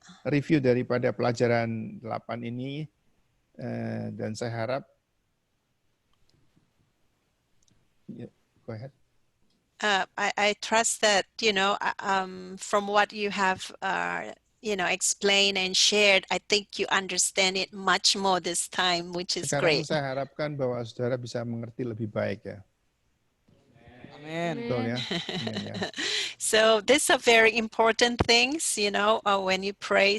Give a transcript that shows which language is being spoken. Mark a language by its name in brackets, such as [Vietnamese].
[Indonesian] review daripada pelajaran 8 ini, dan saya harap, [English] go ahead. I trust that, from what you have, explained and shared, I think you understand it much more this time, which is [Indonesian] Sekarang saya harapkan bahwa saudara bisa mengerti lebih baik ya. Amin. Betul ya. Amin ya. [English] So these are very important things, when you pray.